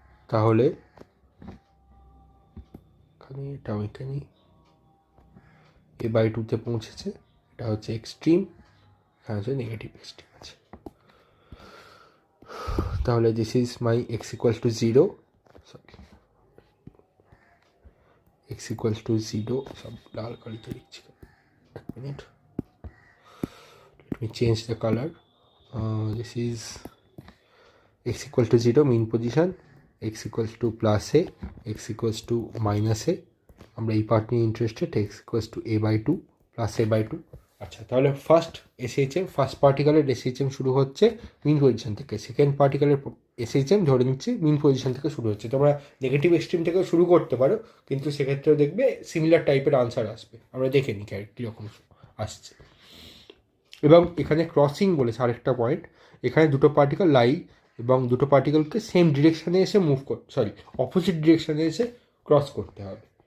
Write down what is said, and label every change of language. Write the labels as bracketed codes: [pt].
[bn] তাহলে এখানে এটাও এঁকে নিই, এ বাই টুতে পৌঁছেছে, এটা হচ্ছে এক্সট্রিম, এখানে হচ্ছে নেগেটিভ এক্সট্রিম আছে। তাহলে [en] this is my x equals to zero, [bn] sorry x equals to zero, সব লাল কালিতে লিখছি, এক minute, [en] let me change the color. This is x equal to 0 mean position, x equals to plus a, x equals to minus a, [bn] আমরা এই part নিয়ে interested, [en] x equals to a by 2 plus a by 2। [bn] আচ্ছা, তাহলে first SHM, first পার্টিকেলের SHM শুরু হচ্ছে মিন position থেকে, second পার্টিকেলের SHM ধরে নিচ্ছি মিন পজিশন থেকে শুরু হচ্ছে। তোমরা নেগেটিভ এক্সট্রিম থেকেও শুরু করতে পারো, কিন্তু সেক্ষেত্রেও দেখবে সিমিলার টাইপের আনসার আসবে। আমরা দেখে নিই কীরকম আসছে। এবং এখানে ক্রসিং বলেছে আরেকটা পয়েন্ট, এখানে দুটো পার্টিকেল লাই এবং দুটো পার্টিকেলকে সেম ডিরেকশানে এসে অপোজিট ডিরেকশানে এসে ক্রস করতে হবে।